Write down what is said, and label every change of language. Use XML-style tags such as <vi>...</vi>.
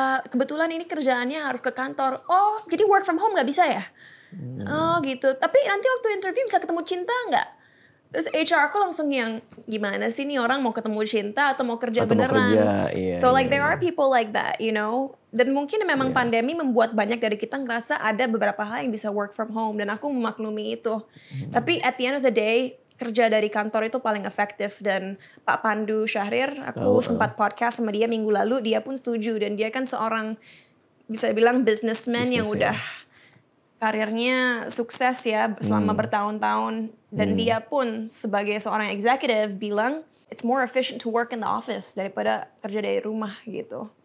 <id>Kebetulan ini kerjaannya harus ke kantor. Oh, jadi work from home gak bisa ya? Oh gitu, tapi nanti waktu interview bisa ketemu Cinta gak? Terus HR aku langsung yang gimana sih nih orang mau ketemu Cinta atau mau kerja atau beneran? Mau kerja, iya,</id> <en>so like there are people like that, you know.</en> <id>Dan mungkin memang pandemi membuat banyak dari kita ngerasa ada beberapa hal yang bisa work from home dan aku memaklumi itu. Tapi at the end of the day kerja dari kantor itu paling efektif dan Pak Pandu Syahrir aku sempat podcast sama dia minggu lalu, dia pun setuju dan dia kan seorang bisa bilang businessman yang udah karirnya sukses ya selama bertahun-tahun dan dia pun sebagai seorang executive bilang</id> <en>it's more efficient to work in the office</en> <id>daripada kerja dari rumah gitu.</id>